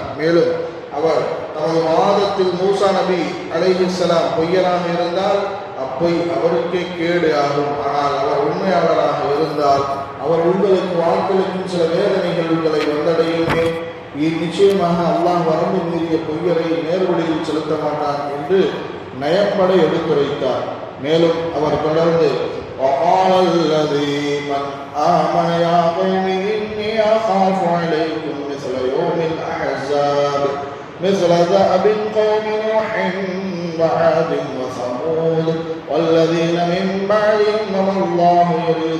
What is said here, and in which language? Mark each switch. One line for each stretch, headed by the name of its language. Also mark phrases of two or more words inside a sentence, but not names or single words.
Tamil: மேலும் அவர் தமது வாதத்தில் மூசா நபி அலைஹிஸ்ஸலாம் பொய்யராக இருந்தால் அப்பொய் அவருக்கே கேடு ஆகும். ஆனால் அவர் உண்மையாளராக இருந்தால் அவர் உங்களுக்கு வாக்களிக்கும் சில வேதனைகள் உங்களை வந்தடையுமே. நிச்சயமாக அல்லாஹ் வரம்பு மீறிய பொய்யரை நேர்வழியில் செலுத்த மாட்டான் என்று நயப்பட எடுத்துரைத்தார். மேலும் அவர் தொடர்ந்து
Arabic: مثل دأب قوم نوح وعاد وثمود والذين من بعدهم وما الله يريد